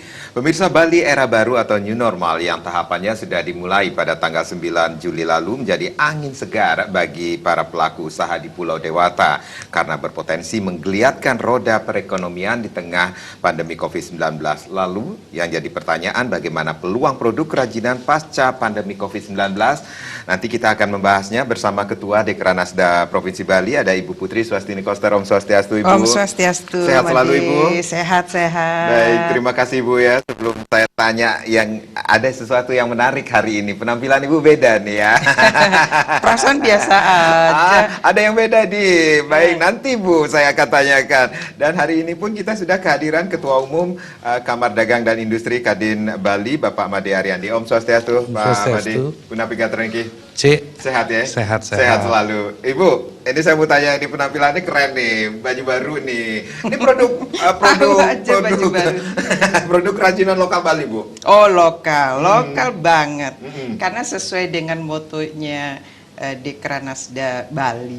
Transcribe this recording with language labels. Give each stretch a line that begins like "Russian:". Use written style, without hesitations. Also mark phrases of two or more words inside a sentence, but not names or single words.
Indonesian: Pemirsa, Bali era baru atau
English: new normal
Indonesian: yang tahapannya sudah dimulai pada tanggal 9 Juli lalu menjadi angin segar bagi para pelaku usaha di Pulau Dewata karena berpotensi menggeliatkan roda perekonomian di tengah pandemi COVID-19. Lalu yang jadi pertanyaan, bagaimana peluang produk kerajinan pasca pandemi COVID-19? Nanti kita akan membahasnya bersama Ketua Dekranasda Provinsi Bali, ada Ibu Putri Swastini Koster.
Balinese: Om Swastiastu,
Indonesian: Ibu.
Balinese: Om Swastiastu.
Indonesian: Sehat selalu, Ibu. Sehat-sehat. Baik, terima kasih Ibu ya. Sebelum saya tanya, yang ada sesuatu yang menarik hari ini. Penampilan Ibu beda nih ya. Perasaan biasa aja. Ada yang beda nih. Baik, nanti Bu saya akan tanyakan. Dan hari ini pun kita sudah kehadiran Ketua Umum Kamar Dagang dan Industri Kadin Bali, Bapak Made Ariandi.
Balinese: Om Swastiastu,
Indonesian: Pak Made.
Balinese: Punapika Trengki.
Indonesian: Cik, sehat ya? Sehat. Sehat selalu. Ibu, ini saya mau tanya, ini penampilannya keren nih, baju baru nih. Ini produk produk kerajinan lokal Bali, Bu. Oh, lokal banget. Karena sesuai dengan motonya Dekranasda Bali.